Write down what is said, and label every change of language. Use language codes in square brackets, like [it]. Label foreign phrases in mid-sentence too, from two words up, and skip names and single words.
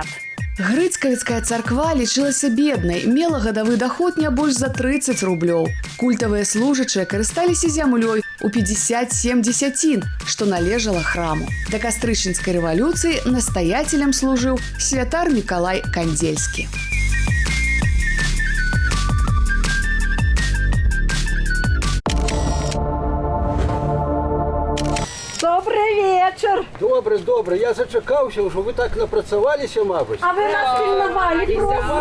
[be] Грыцкавіцкая царква лічылася беднай, мела гадавы даход не больш за 30 рублёў. Культавыя служачыя карысталіся зямлёй у 57 дзесяцін, што належала храму. Да кастрычніцкай рэвалюцыі настаяцелем служыў святар Мікалай Кандзельскі. [uk] Добрий вечір. Добре. Я зачекався, вже ви так напрацювалися, мабуть. А ви нас пильнували просто.